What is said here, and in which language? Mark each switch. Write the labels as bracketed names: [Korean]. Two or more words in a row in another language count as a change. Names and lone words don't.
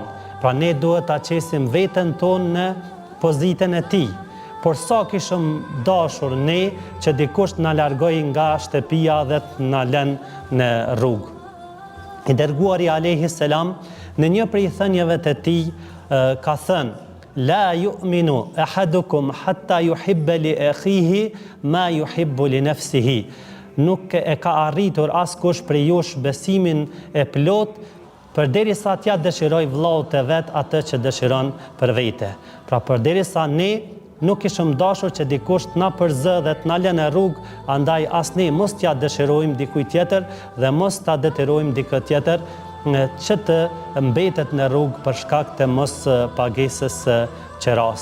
[Albanian] Pra ne duhet ta qesim veten tonë në pozitën e tij. Por sa kishëm dashur ne që dikush na largoj nga shtëpia dhe na lën në rrugë. I dërguari [Arabic] عليه السلام [Albanian] në një prej thënieve të tij ka thënë: [Arabic] لا يؤمن أحدكم حتى يحب لأخيه ما يحب لنفسه. [Albanian] Nuk e ka arritur askush prej jush besimin e plot përderisa t'ja dëshiroj vllaut të vet atë që dëshiron për vete. Pra përderisa ne nuk ishëm dashur që dikush t'na përzë dhe t'na lënë në rrugë, andaj as ne mos t'ja dëshirojmë dikujt tjetër dhe mos ta detirojmë dikë tjetër që të mbetet në rrugë për shkak të mos pagesës qeras.